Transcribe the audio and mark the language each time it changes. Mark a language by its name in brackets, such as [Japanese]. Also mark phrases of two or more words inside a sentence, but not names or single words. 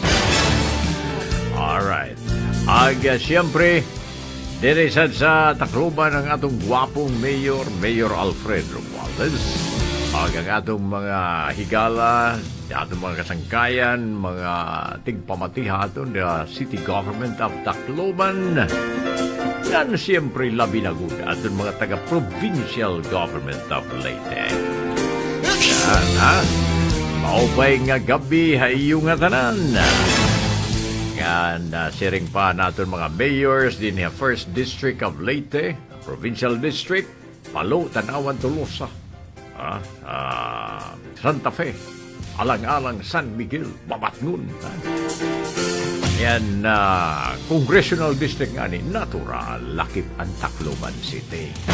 [Waray] Alright. [Cebuano] Siyempre, diresan sa Tacloban ang atong gwapong mayor, Mayor Alfred Romualdez. Ang atong mga higala, atong mga kasangkayan, mga tigpamatiha aton the City Government of Tacloban. Yan siyempre labi na good atong mga taga-Provincial Government of Leyte. [Waray] Yan, maupay nga gabi hayo nga tanan. Yan, siring pa natin mga mayors din sa 1st District of Leyte, Provincial District, Palo, Tanawan, Tolosa, Santa Fe, Alang-Alang, San Miguel, Babatngun. Yan, Congressional District nga ni Natural, Lakip, ang Tacloban City.